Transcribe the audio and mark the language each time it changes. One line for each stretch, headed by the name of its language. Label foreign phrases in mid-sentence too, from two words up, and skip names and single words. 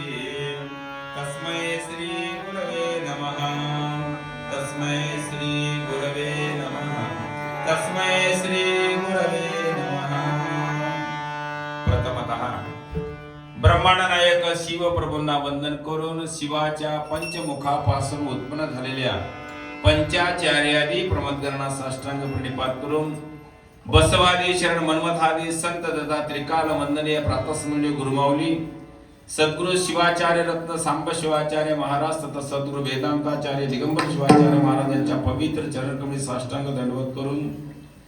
Sanskrit: तस्मै श्री गुरवे नमः तस्मै श्री गुरवे नमः तस्मै श्री गुरवे नमः।
Marathi: प्रथमतः ब्रह्मांड नायक शिव प्रभूंना वंदन करून शिवाच्या पंचमुखापासून उत्पन्न झालेल्या पंचाचार्यादी प्रमदगणना साष्टांग प्रणिपात करून बसवादी शरण मन्मथादी संत दत्तात्रिकाल वंदनीय प्रातस्मरणीय गुरुमाऊली सद्गुरु शिवाचार्य रत्न सांब शिवाचार्य महाराज तथा सद्गुरु वेदांताचार्य दिगंबर शिवाचार्य महाराजांच्या पवित्र चरणकमळी साष्टांग दंडवत करून